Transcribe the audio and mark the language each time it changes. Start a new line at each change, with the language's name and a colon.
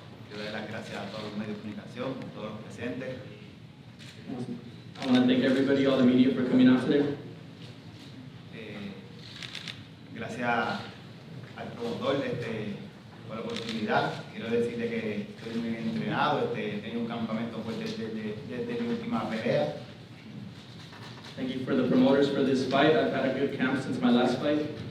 Spanish: Quiero dar las gracias a todos los medios de comunicación, a todos los presentes.
English: I want to thank everybody, all the media, for coming out today.
Spanish: Gracias al promotor por la oportunidad. Quiero decirle que estoy muy bien entrenado, he tenido un campamento fuerte desde mi última pelea.
English: Thank you for the promoters for this fight. I've had a good camp since my last fight.